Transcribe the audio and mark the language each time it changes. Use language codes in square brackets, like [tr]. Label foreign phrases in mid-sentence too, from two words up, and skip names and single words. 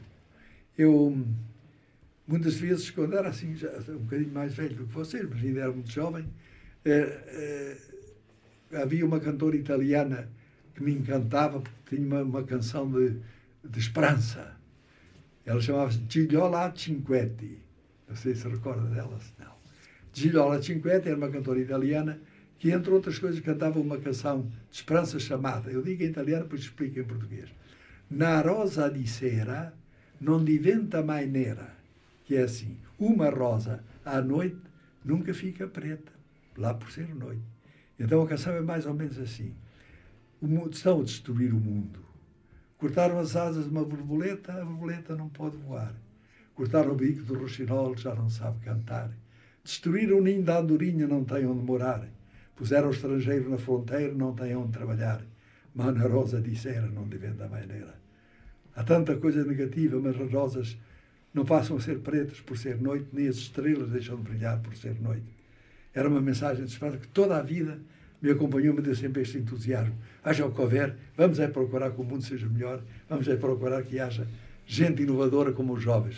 [pt] Eu, muitas vezes, quando era assim, já um bocadinho mais velho do que vocês, mas ainda era muito jovem, havia uma cantora italiana que me encantava, porque tinha uma canção de esperança. Ela chamava-se Gigliola Cinquetti. Não sei se recorda dela, se não. Gigliola Cinquetti era uma cantora italiana que, entre outras coisas, cantava uma canção de esperança chamada, eu digo em italiano, depois explico em português, [it] Na rosa di sera non diventa mai nera, [pt] que é assim, uma rosa à noite nunca fica preta, lá por ser noite. Então a canção é mais ou menos assim. Estão a destruir o mundo. Cortaram as asas de uma borboleta, a borboleta não pode voar. Cortaram o bico do roxinol, já não sabe cantar. Destruíram o ninho da andorinha, não tem onde morar. Puseram o estrangeiro na fronteira, não tem onde trabalhar. [it] Mas na rosa di sera não diventa maneira. [pt] Há tanta coisa negativa, mas as rosas não passam a ser pretas por ser noite, nem as estrelas deixam de brilhar por ser noite. Era uma mensagem de esperança que toda a vida me acompanhou, me deu sempre este entusiasmo. Haja o que houver, vamos é procurar que o mundo seja melhor, vamos é procurar que haja gente inovadora como os jovens.